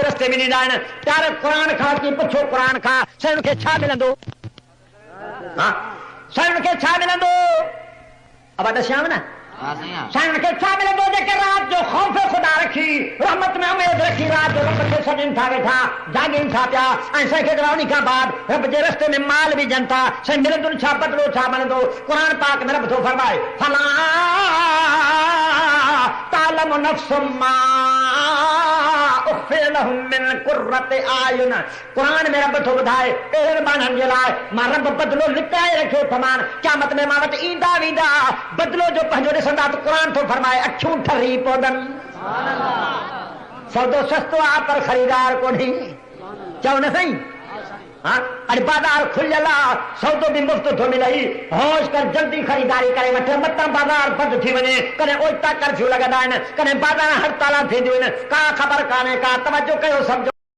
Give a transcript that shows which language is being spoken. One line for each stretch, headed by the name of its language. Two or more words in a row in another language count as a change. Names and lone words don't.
Sindhi: रस्ते में ॾींदा आहिनि प्यारे क़ुर खां की पुछो क़ुर खां साईं खे छा मिलंदो हा साईं खे छा मिलंदो अब ॾसियांव न साईं खे छा मिलंदो जेके राति जो ख़ौफ़ ख़ुदा रखी रहमत में उमेद रखी राति जो रब खे सॾनि था वेठा जाॻनि था पिया ऐं साईं खे उन खां बाद रब जे रस्ते में माल विझनि था साईं मिलंदो छा बदिलो छा मिलंदो क़ुर पाक में रब थो फरमाए फला
Arabic: تعلم نفس ما أخفي لهم من قرة أعين
Sindhi: क़ुर में रब थो ॿुधाए अहिड़े माण्हुनि जे लाइ मां रब बदिलो लिकाए रखियो तमामु क़यामत में मां वटि ईंदा वेंदा बदिलो जो पंहिंजो ॾिसंदा त क़ुर थो फरमाए अखियूं ठरी पवंदनि सौदो सस्तो आहे पर ख़रीदार कोन्हे चओ न साईं हा अॼु बाज़ार खुलियल आहे सौदो बि मुफ़्त थो मिले होश कर जल्दी ख़रीदारी करे वठ मतां बाज़ार बंदि थी वञे कॾहिं ओचिता कर्फ्यू लॻंदा आहिनि कॾहिं बाज़ार हड़ताल थींदियूं आहिनि का ख़बर कान्हे का तवजो कयो सम्झो